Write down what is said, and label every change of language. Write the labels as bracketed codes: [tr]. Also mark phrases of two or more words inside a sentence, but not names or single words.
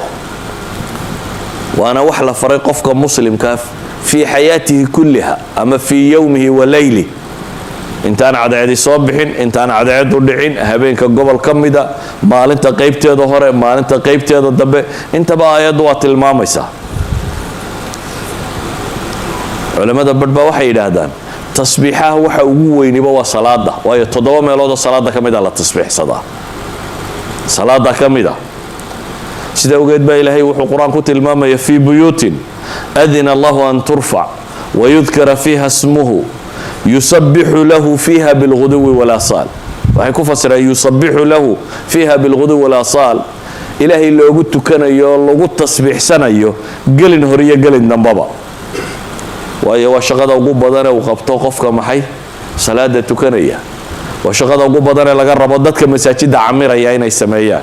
[so] waana wax la faray qofka muslimka [ar] في حياته كلها أما في يومه وليله [so] intaan cadceedi soo bixin intaan cadceedu dhicin habeenka gobol ka mida maalinta qaybteeda hore maalinta qaybteeda dambe intaba aayadu waa tilmaamaysaa culimada badba waxay yiraahdaan tasbiixaha waxa ugu weyniba waa salaada waayo 7 meelood oo salaada kamid ah la tasbiixsada salaada kamid ah sida ogeed baa ilaahay wuxuu quraanku tilmaamaya [ar] في بيوت أذن الله أن ترفع ويذكر فيها اسمه يسبح له فيها بالغدو والآصال [so] waxay ku fasira [ar] يسبح له فيها بالغدو والآصال [so] ilaahay loogu tukanayo lagu tasbiixsanayo galin horiyo galin dambaba waayo waa shaqada ugu badan ee uu qabto qofka maxay salaada tukanaya waa shaqada ugu badan ee laga rabo dadka masaajida camiraya inay sameeyaan